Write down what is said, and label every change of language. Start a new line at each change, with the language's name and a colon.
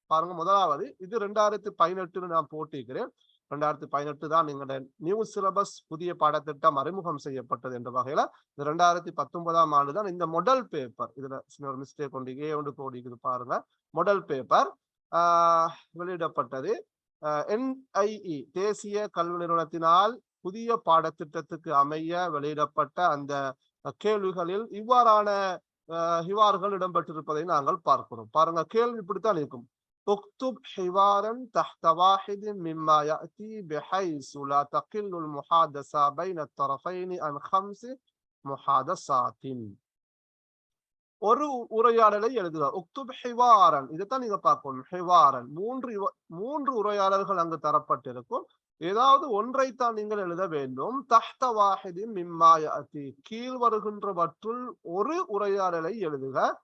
Tamil: பாருங்க, முதலாவது இது 2018 நான் போட்டிருக்கிறேன். 2018 தான் எங்களுடைய நியூ சிலபஸ், புதிய பாடத்திட்டம் அறிமுகம் செய்யப்பட்டது என்ற வகையில 2019ஆம் ஆண்டு தான் இந்த மொடல் பேப்பர், இதுல சின்ன ஒரு மிஸ்டேக் கொண்டு ஒன்று போடிக்குது பாருங்க, மொடல் பேப்பர் வெளியிடப்பட்டது. NIE தேசிய கல்வி நிறுவனத்தினால் புதிய பாடத்திட்டத்துக்கு அமைய வெளியிடப்பட்ட அந்த கேள்விகளில் இவ்வாறான ஹிவார்கள் இடம்பெற்றிருப்பதை நாங்கள் பார்க்கிறோம். பாருங்க, கேள்வி இப்படித்தான் இருக்கும்.
Arabic: اكتب حوارا تحت واحد مما يأتي بحيث لا تقل المحادثة بين الطرفين عن 5 محادثات.
Tamil: ஒரு உரையாடலை எழுதுக. உக்துப் ஹிவாரன், இதைத்தான் நீங்க பார்க்கணும். ஹிவாரன், 3 உரையாடல்கள் அங்கு தரப்பட்டிருக்கும். ஏதாவது ஒன்றைத்தான் நீங்கள் எழுத வேண்டும். தஹ்த வாஹிதின் மிம்மா யஅதி, கீழ் வருகின்றவற்றுள் ஒரு உரையாடலை எழுதுக.